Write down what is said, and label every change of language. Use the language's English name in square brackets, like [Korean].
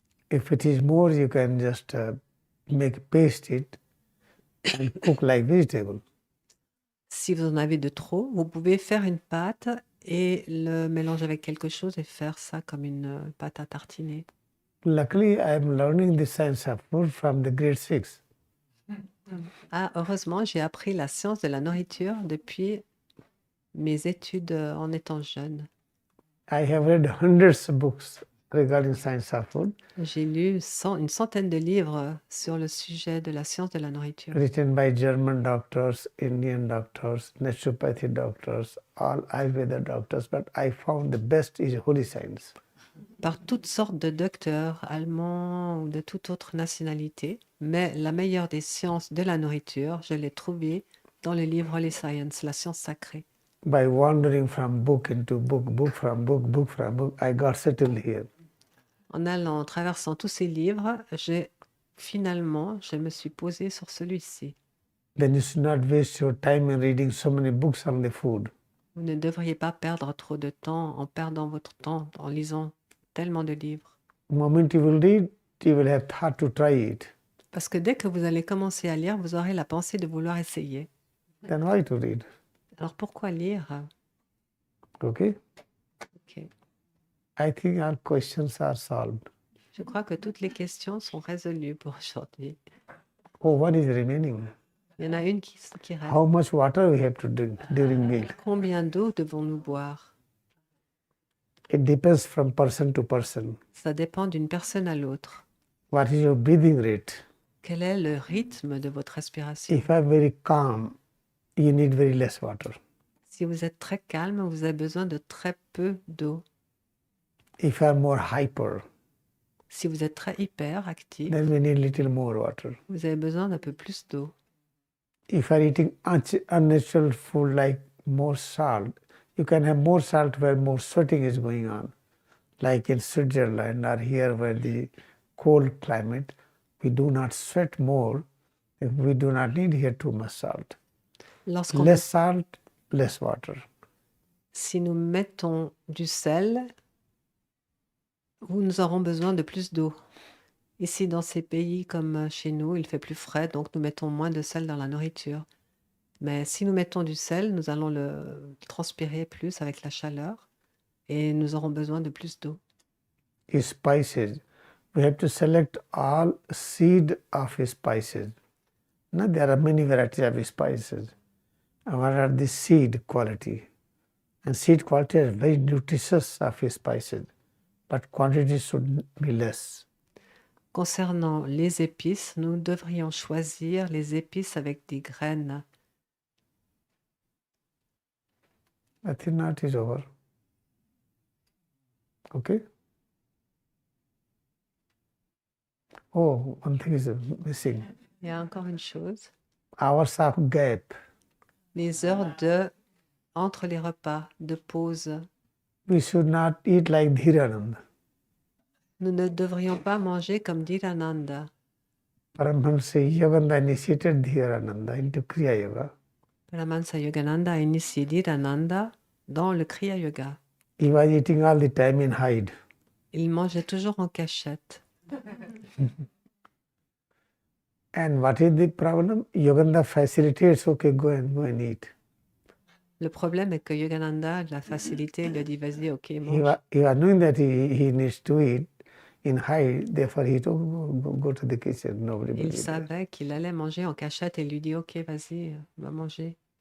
[English] If it is more, you can just paste it and cook like vegetable. [French] Si vous en avez de trop, vous pouvez faire une pâte et le mélanger avec quelque chose et faire ça comme une pâte à tartiner. [English] Luckily, I am learning the science of food from the grade 6. [French] Ah, heureusement, j'ai appris la science de la nourriture depuis mes études en étant jeune. [English] I have read hundreds of books regarding science of food, [French] J'ai lu une centaine de livres sur le sujet de la science de la nourriture, [English] written by German doctors, Indian doctors, naturopathy doctors, all Ayurveda doctors, but I found the best is holy science. [French] par toutes sortes de docteurs allemands ou de toute autre nationalité. Mais la meilleure des sciences de la nourriture, je l'ai trouvée dans le livre Holy Science, la science sacrée. [English] By wandering from book into book, book from book, book from book, I got settled here. [French] En allant, en traversant tous ces livres, j'ai finalement, je me suis posée sur celui-ci. [English] Then you should not waste your time in reading so many books on the food. [French] Vous ne devriez pas perdre trop de temps en perdant votre temps en lisant tellement de livres. [English] The moment you will read, you will have thought to try it. [French] Parce que dès que vous allez commencer à lire, vous aurez la pensée de vouloir essayer. [English] Then why to read? [French] Alors pourquoi lire? [English] Okay? [French] Ok. [English] I think our questions are solved. [French] Je crois que toutes les questions sont résolues pour aujourd'hui. [English] Oh, what is remaining? [French] Il y en a une qui reste. [English] How much water we have to drink during meal? [French] Combien d'eau devons-nous boire? [English] It depends from person to person. [French] Ça dépend d'une personne à l'autre. [English] What is your breathing rate? [French] Quel est le rythme de votre respiration? [English] If I'm very calm, you need very less water. [French] Si vous êtes très calme, vous avez besoin de très peu d'eau. [English] If I'm more hyper, [French] Si vous êtes très hyperactif, [English] then we need little more water. [French] vous avez besoin d'un peu plus d'eau. [English] If you're eating unnatural food like more salt, you can have more salt where more sweating is going on. Like in Switzerland or here where the cold climate, we do not sweat more if we do not need here too much salt. [French] Lorsqu'on [English] Less salt, less water. [French] Si nous mettons du sel, nous aurons besoin de plus d'eau. Ici, dans ces pays comme chez nous, il fait plus frais, donc nous mettons moins de sel dans la nourriture. Mais si nous mettons du sel, nous allons le transpirer plus avec la chaleur et nous aurons besoin de plus d'eau. [English] Spices, we have to select all seed of spices. Now there are many varieties of spices. And what are the seed quality? And seed quality is very nutritious of spices, but quantity should be less. [French] Concernant les épices, nous devrions choisir les épices avec des graines. [English] I think now it is over. Okay? Oh, one thing is missing. [French] Il y a encore une chose, [English] Hours of gap. [French] les heures entre les repas, de pause. [English] We should not eat like Dhirananda. [French] Nous ne devrions pas manger comme Dhirananda. [English] Paramahansa Yogananda initiated Dhirananda into Kriyayoga. [French] Paramahansa Yogananda a initié Dhirananda dans le Kriyayoga. [English] He was eating all the time in hide. [French] Il mangeait toujours en cachette. [English] And what is the problem? Yogananda facilitates, okay, go and eat. [French] Le problème est que Yogananda l'a facilité, il lui a dit vas-y, ok, [English] He [French] mange. [English] was knowing that he needs to eat in hide, therefore he told go to the kitchen, nobody will [French] Il [English] eat there. [French] savait qu'il allait manger en cachette et il lui dit ok, vas-y, va manger.